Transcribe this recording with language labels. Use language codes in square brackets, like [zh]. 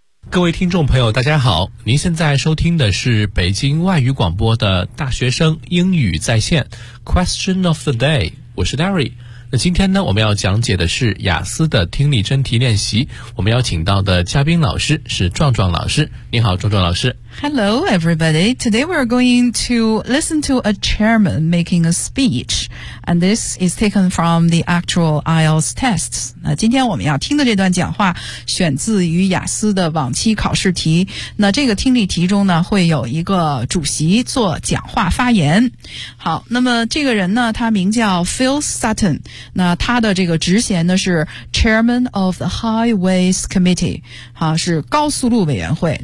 [zh] 各位听众朋友大家好，您现在收听的是北京外语广播的大学生英语在线 [en] Question of the day， [zh] 我是 Larry。那今天呢，我们要讲解的是雅思的听力真题练习。我们邀请到的嘉宾老师是壮壮老师。你好，壮壮老师。 [en] Hello, everybody. Today we're going to listen to a chairman making a speech, and this is taken from the actual IELTS tests. [zh] 那今天我们要听的这段讲话选自于雅思的往期考试题。那这个听力题中呢，会有一个主席做讲话发言。好，那么这个人呢，他名叫 Phil Sutton。那他的这个职衔呢是 [en] Chairman of the Highways Committee， [zh] 好，是高速路委员会。